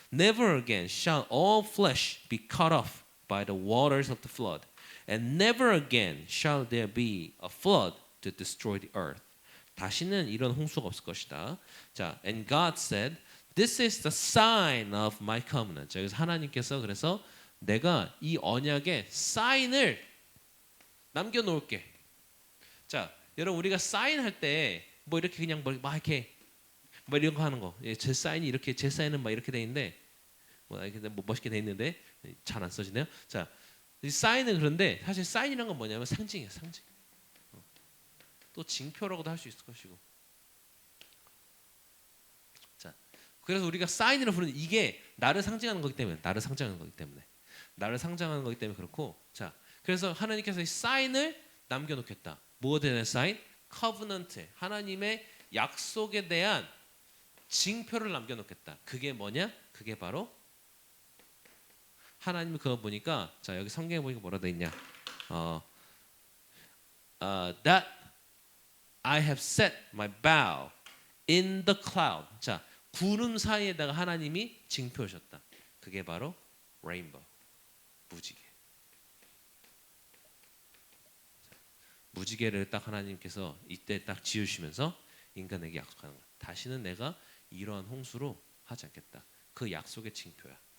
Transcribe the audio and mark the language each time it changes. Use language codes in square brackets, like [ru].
[en] Never again shall all flesh be cut off by the waters of the flood. And never again shall there be a flood to destroy the earth. [ko] 다시는 이런 홍수가 없을 것이다. [en] 자, and God said, this is the sign of my covenant. [ko] 자, 그래서 하나님께서 그래서 내가 이 언약의 사인을 남겨놓을게. 자, 여러분 우리가 사인할 때 뭐 이렇게 그냥 막 이렇게 뭐 이런 거 하는 거. 예, 제 사인이 이렇게 제 사인은 막 이렇게 돼 있는데 뭐 이렇게 뭐 멋있게 돼 있는데 잘 안 써지네요. 자, 이 사인은 그런데 사실 사인이란 건 뭐냐면 상징이야, 상징. 또 징표라고도 할 수 있을 것이고. 자, 그래서 우리가 사인이라고 부르는 이게 나를 상징하는 거기 때문에 나를 상징하는 거기 때문에 그렇고. 자, 그래서 하나님께서 이 사인을 남겨놓겠다. 뭐에 대한 사인? 커브넌트, 하나님의 약속에 대한 징표를 남겨놓겠다. 그게 뭐냐? 그게 바로 하나님이 그거 보니까 자 여기 성경에 보니까 뭐라 돼 있냐? [en] That I have set my bow in the cloud. [ko] 자, 구름 사이에다가 하나님이 징표하셨다. 그게 바로 rainbow, 무지개. 무지개를 딱 하나님께서 이때 딱 지으시면서 인간에게 약속하는 거야. 다시는 내가 이러한 홍수로 하지 않겠다. 그 약속의 징표야.